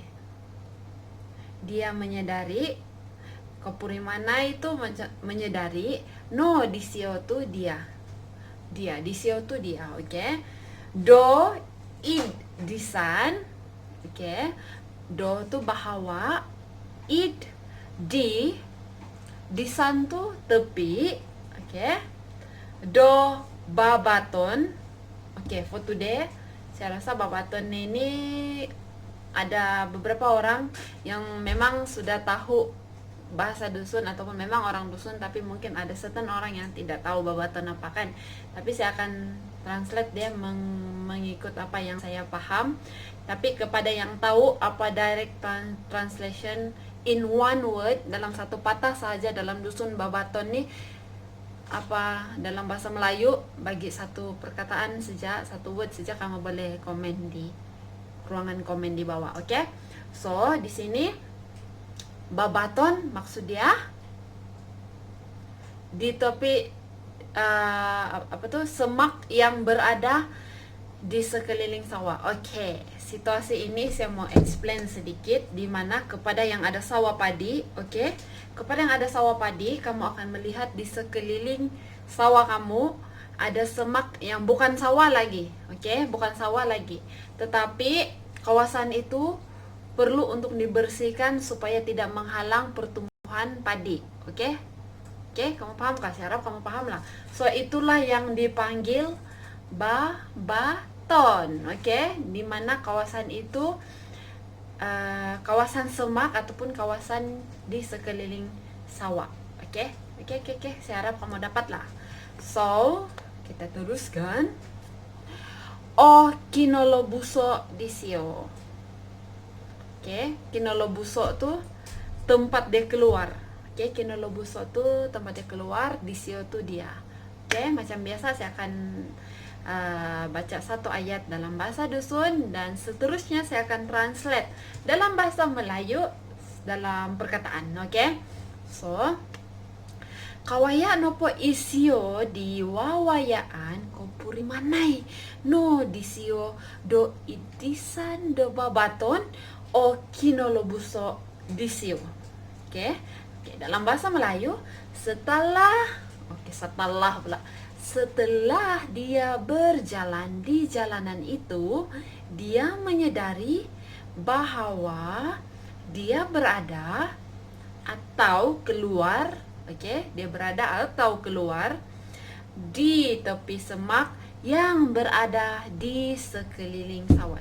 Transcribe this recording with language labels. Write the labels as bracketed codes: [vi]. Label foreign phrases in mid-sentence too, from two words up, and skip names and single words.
[ms] Dia menyadari, [dtp] kopuri manai [ms] itu menyadari, [dtp] no disio [ms] tuh dia, disio tuh dia, oke. [dtp] Do id disan, oke. Do tuh bahwa, id di, disan tuh tepi, oke. Do babaton, oke. [en] For today [ms] saya rasa babaton ini ada beberapa orang yang memang sudah tahu bahasa dusun ataupun memang orang dusun, tapi mungkin ada certain orang yang tidak tahu babaton apa kan. Tapi saya akan translate dia mengikut apa yang saya paham. Tapi kepada yang tahu apa [en] direct translation in one word, [ms] dalam satu patah saja dalam dusun babaton nih, apa dalam bahasa Melayu, bagi satu perkataan saja, satu word saja, kamu boleh komen di ruangan komen di bawah, oke? So, di sini babaton maksud dia di tepi semak yang berada di sekeliling sawah. Oke, situasi ini saya mau explain sedikit, di mana kepada yang ada sawah padi, oke? Kepada yang ada sawah padi, kamu akan melihat di sekeliling sawah kamu ada semak yang bukan sawah lagi, oke? Bukan sawah lagi, tetapi kawasan itu perlu untuk dibersihkan supaya tidak menghalang pertumbuhan padi, oke? Oke, kamu paham kah? Saya harap kamu paham lah. So, itulah yang dipanggil babaton, oke? Di mana kawasan itu kawasan semak ataupun kawasan di sekeliling sawah, oke? Oke. Saya harap kamu dapat lah. So, kita teruskan. [dtp] Oh, kinolobuso disio. [ms] Oke, kinolobuso tuh tempat dia keluar. Oke, kinolobuso tuh tempat dia keluar, disio tuh dia. Oke, macam biasa saya akan baca satu ayat dalam bahasa dusun dan seterusnya saya akan translate dalam bahasa Melayu dalam perkataan, oke? [dtp] So, kawaya nopo isio di wawayaan kopuri manai no disio do itisan do babaton o kinolobuso disio. [ms] Oke, dalam bahasa Melayu, setelah dia berjalan di jalanan itu, dia menyadari bahwa dia berada atau keluar, oke, dia berada atau keluar di tepi semak yang berada di sekeliling sawah.